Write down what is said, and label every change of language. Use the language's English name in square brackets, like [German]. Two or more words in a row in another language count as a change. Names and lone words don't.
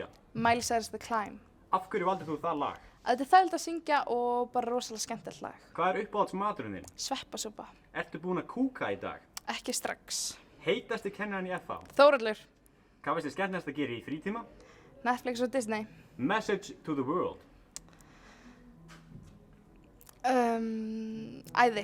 [Icelandic] Miley Cyrus The Climb. Af hverju valdir þú það lag? Þetta er þægilegt að syngja og bara rosalega skemmtilegt lag. Hvað er uppáhaldsmaturinn þinn? Sveppasúpa. Ertu búin að kúka í dag? Ekki strax. Heitasti kennarinn í FH? Þórhallur. Hvað finnst þér skemmtilegast að gera í frítíma? Netflix og Disney. [English] Message to the world. [Icelandic] Æði.